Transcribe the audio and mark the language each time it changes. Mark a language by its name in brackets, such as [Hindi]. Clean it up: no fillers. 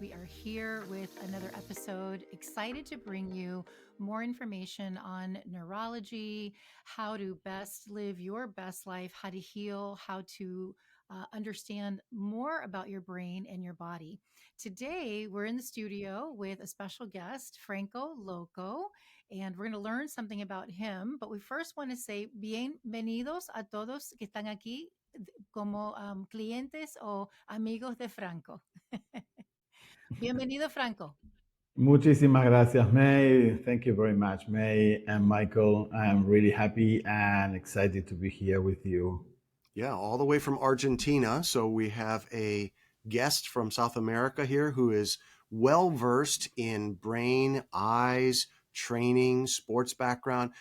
[English] We are here with another episode, excited to bring you more information on neurology, how to best live your best life, how to heal, how to understand more about your brain and your body. Today, we're in the studio with a special guest, Franco LoCoco, and we're going to learn something about him. But we first want to say [Spanish] bienvenidos a todos que están aquí como clientes o amigos de Franco. Bienvenido, Franco. Muchísimas gracias, May. [English] Thank you very much, May and Michael. I'm really happy and excited to be here with you. Yeah, all the way from Argentina. So we have a guest from South America here who is well-versed in brain, eyes, training, sports background.